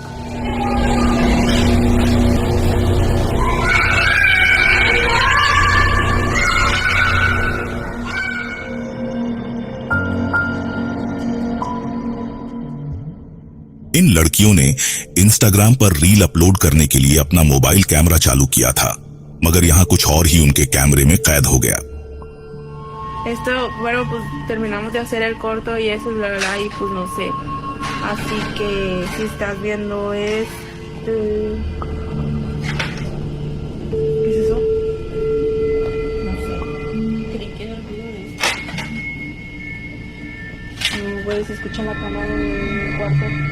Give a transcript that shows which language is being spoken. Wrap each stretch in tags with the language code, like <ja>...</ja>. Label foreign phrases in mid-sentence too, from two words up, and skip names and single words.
<hi>इन लड़कियों ने इंस्टाग्राम पर रील अपलोड करने के लिए अपना मोबाइल कैमरा चालू किया था, मगर यहां कुछ और ही उनके कैमरे में कैद हो गया।</hi> <es>Esto, bueno, pues terminamos de hacer el corto y eso es la verdad y pues no sé. Así que si estás viendo ¿qué es eso? No sé. Creí que era el video de esto. Güey, se escucha la cama del cuarto.</es>